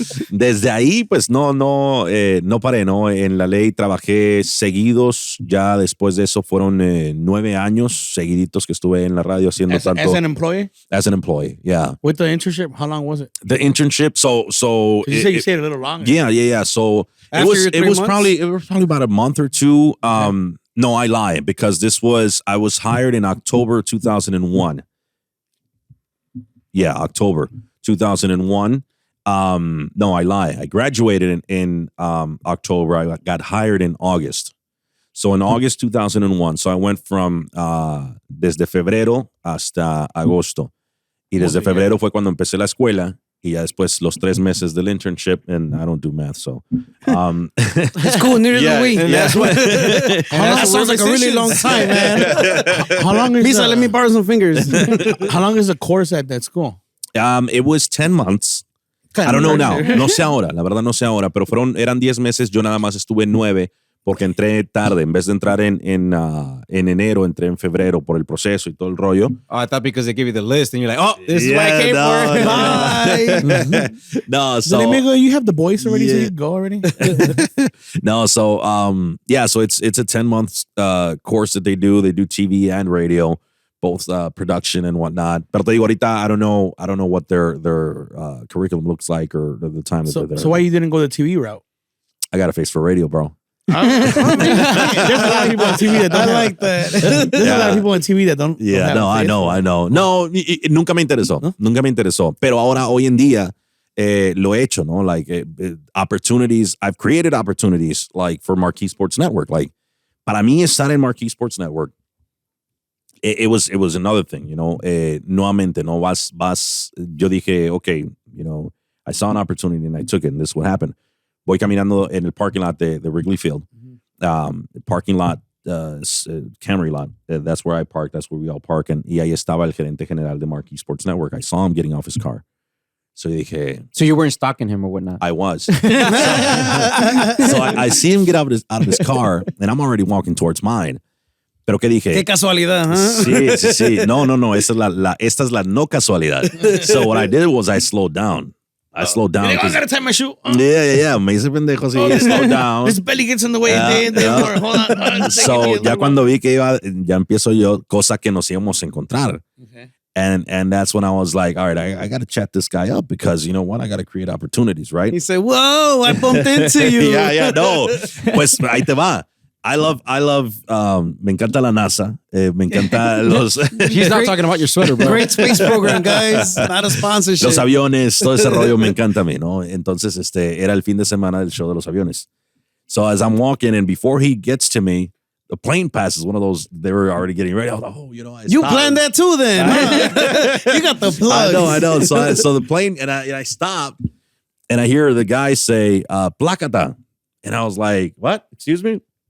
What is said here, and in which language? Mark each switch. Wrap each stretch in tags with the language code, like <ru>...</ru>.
<es>Desde ahí, pues, no paré, ¿no? En la ley trabajé seguidos. Ya después de eso fueron 9 años seguiditos que estuve en la radio haciendo tanto.</es> <en>As an employee? As an employee, yeah. With the internship, how long was it? The internship, so you said a little longer. Yeah. So After it was probably about a month or two. No, I lie because I was hired in October 2001. Yeah, October 2001. No, I lie. I graduated in October. I got hired in August. So in August 2001, so I went from</en> <es>desde febrero hasta agosto. Y desde febrero fue cuando empecé la escuela y ya después los 3 meses del internship,</es> <en>and I don't do math, so. It's cool, neither do we. That's what. That sounds like a really long time, man. How long is Misa, let me borrow some fingers. How long is the course at that school? It was 10 months. I don't know now.</en> <es>No sé ahora, la verdad no sé ahora, pero eran 10 meses, yo nada más estuve 9 porque entré tarde. En vez de entrar en enero, entré en febrero por el proceso y todo el rollo.</es> <en>Oh, I thought because they give you the list and you're like, oh, this is what I came for. Bye. No, so. Amigo, you have the voice already, so you can go already? No, so, so it's a 10-month course that they do. They do TV and radio, both production and whatnot.</en> <es>Pero te digo, ahorita,</es> <en>I don't know what their curriculum looks like or the time that they're there. So why you didn't go the TV route? I got a face for radio, bro. There's a lot of people on TV that don't. I like that. There's a lot of people on TV that don't. Yeah, don't</en> <es>I know. No, nunca me interesó. ¿No? Nunca me interesó. Pero ahora, hoy en día, lo he hecho, ¿no?</es> <en>Like, opportunities. I've created opportunities, like, for Marquee Sports Network. Like,</en> <es>para mí estar en</es> <en>Marquee Sports Network, it was another thing,</en> <es>nuevamente, ¿no? Yo dije,</es> <en>okay, I saw an opportunity and I took it, and this is what happened.</en> <es>Voy caminando en el</es> <en>parking lot de Wrigley Field. Parking lot, Camry lot. That's where I park. That's where we all park.</en> <es>Y ahí estaba el gerente general de Marquee Sports Network.</es> <en>I saw him getting off his car.</en> <es>So dije...</es> <en>So you weren't stalking him or whatnot? I was. So I see him get out of his car, and I'm already walking towards mine.</en> <es>Pero ¿qué dije? Qué casualidad, huh? Sí. No. Esta es la no casualidad.</es> <en>So what I did was I slowed down. I slowed down. I gotta tie my shoe.</en> <es>Yeah. Me hice pendejo así.</es> <en>Slowed down. This belly gets in the way. Hold on.</en> <es>So ya cuando vi que ya empiezo yo, cosa que nos íbamos a encontrar.</es> <en>Okay. And that's when I was like, all right, I got to chat this guy up because, you know what? I got to create opportunities, right? He said, whoa, I bumped into you.</en> <es>Yeah, no. Pues ahí te va.</es> <en>I love,</en> <es>me encanta la NASA. Me encanta los...</es> <en>He's not talking about your sweater, bro. Great space program, guys. Not a sponsorship.</en> <es>Los aviones, todo ese rollo me encanta a mí, ¿no? Entonces, era el fin de semana del show de los aviones.</es> <en>So as I'm walking, and before he gets to me, the plane passes, one of those, they were already getting ready. I was like, oh, I you planned that too then, huh? You got the plug. I know. So the plane, and I stop, and I hear the guy say, placata. And I was like, what? Excuse me?</en>